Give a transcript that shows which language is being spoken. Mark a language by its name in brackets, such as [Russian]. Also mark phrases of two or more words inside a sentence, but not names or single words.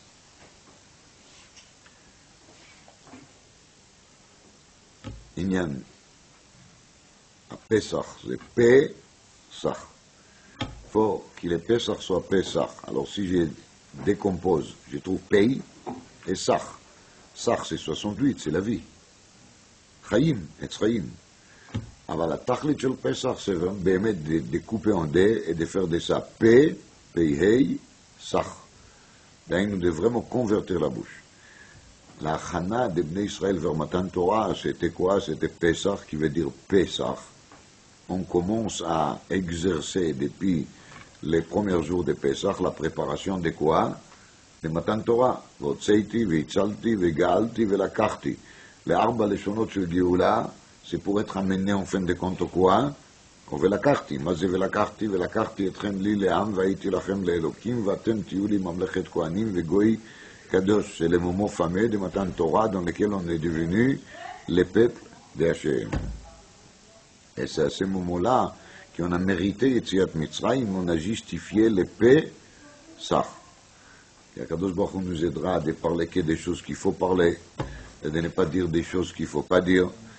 [French] Inyan, à Pesach, c'est Pesach. Il faut que le Pesach soit Pesach. Alors si je décompose, je trouve Pei et Sach. Sach, c'est 68, c'est la vie. Chaim, et Chaim. [Hebrew] אבל התכלית של פסח זה באמת [French] découper en deux et de faire de ça P, P-Hei, Sach. דהיינו de vraiment convertir la bouche. L'achana de [Hebrew] בני ישראל [French] vers [Hebrew] מתן תורה, [French] c'était quoi? C'était Pesach, qui veut dire Pesach. On commence à exercer depuis les premiers jours de Pesach la préparation de quoi? De [Hebrew] מתן תורה. והוצאתי והצלתי וגאלתי ולקחתי. לארבע לשונות של גאולה, [French] c'est pour être amené en fin de compte quoi? [Hebrew] ולקחתי, מה זה ולקחתי? ולקחתי אתכם לי לעם והייתי לכם לאלוקים ואתם תהיו לי ממלכת כהנים וגוי קדוש. [French] C'est le moment fameux de [Hebrew] מתן תורה [French] dans lequel on est devenu le peuple d'Hachem. Et c'est à ce moment-là qu'on a mérité [Hebrew] יציאת מצרים, [French] on a justifié le Pesach. Et [Hebrew] הקדוש ברוך הוא [French] nous aidera de parler que des choses qu'il faut parler et de ne pas dire des choses qu'il ne faut pas dire.